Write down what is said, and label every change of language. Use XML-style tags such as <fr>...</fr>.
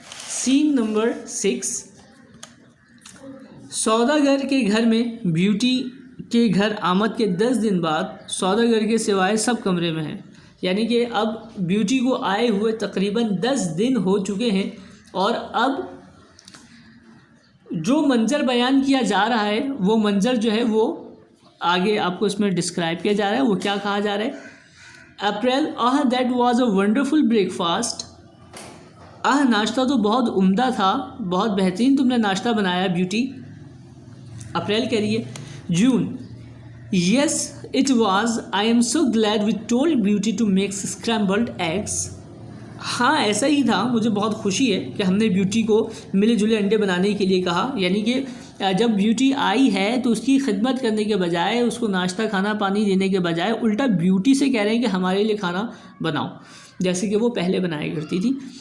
<hi>Scene number 6, सौदागर के घर में ब्यूटी के घर आमद के 10 दिन बाद सौदागर के सिवाय सब कमरे में हैं, यानी कि अब ब्यूटी को आए हुए तकरीबन 10 दिन हो चुके हैं और अब जो मंज़र बयान किया जा रहा है वो मंज़र जो है वो आगे आपको इसमें डिस्क्राइब किया जा रहा है। वो क्या कहा जा रहा है? अप्रैल,</hi> <en>that was a wonderful breakfast,</en> <hi>नाश्ता तो बहुत उम्दा था, बहुत बेहतरीन तुमने नाश्ता बनाया ब्यूटी। अप्रैल कह रही है।</hi> <en>June, yes it was, I am so glad we told Beauty to make scrambled eggs।</en> <hi>हाँ, ऐसा ही था, मुझे बहुत खुशी है कि हमने ब्यूटी को मिले जुले अंडे बनाने के लिए कहा, यानी कि जब ब्यूटी आई है तो उसकी खिदमत करने के बजाय, उसको नाश्ता खाना पानी देने के बजाय उल्टा ब्यूटी से कह रहे हैं कि हमारे लिए खाना बनाओ, जैसे कि वो पहले बनाया करती थी।</hi>